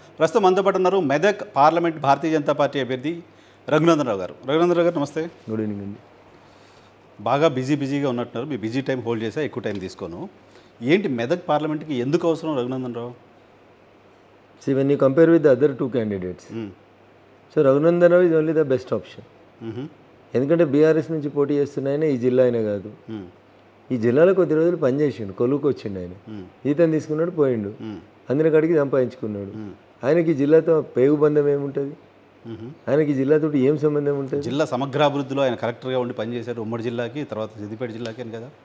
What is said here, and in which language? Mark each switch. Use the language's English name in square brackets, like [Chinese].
[Telugu] ప్రస్తుతం మనతో పాటు ఉన్నారు మెదక్ పార్లమెంట్ భారతీయ జనతా పార్టీ అభ్యర్థి రఘునందనరావు గారు. రఘునందనరావు గారు నమస్తే. [English] good evening [Telugu] అండి. బాగా బిజీగా ఉన్నట్టున్నారు. మీ బిజీ టైం హోల్డ్ చేసా, ఎక్కువ టైం తీసుకోను. ఏంటి మెదక్ పార్లమెంట్కి ఎందుకు అవసరం Raghunandan Rao? [English] See, when you compare with the other two candidates, so Raghunandan Rao is only the best option. [Telugu] ఎందుకంటే బీఆర్ఎస్ నుంచి పోటీ చేస్తున్నాయని ఈ జిల్లా అయినా కాదు, ఈ జిల్లాలో కొద్ది రోజులు పనిచేసిండు, కొలువుకు వచ్చిండు. ఆయన జీతం తీసుకున్నాడు, పోయిండు, అందిన కాడికి సంపాదించుకున్నాడు. ఆయనకి జిల్లాతో పేగు బంధం ఏముంటుంది? ఆయనకి జిల్లాతో ఏం సంబంధం ఉంటుంది? జిల్లా సమగ్రాభివృద్ధిలో ఆయన కలెక్టర్గా ఉండి పనిచేశారు ఉమ్మడి జిల్లాకి, తర్వాత సిద్దిపేట జిల్లాకి అని కదా.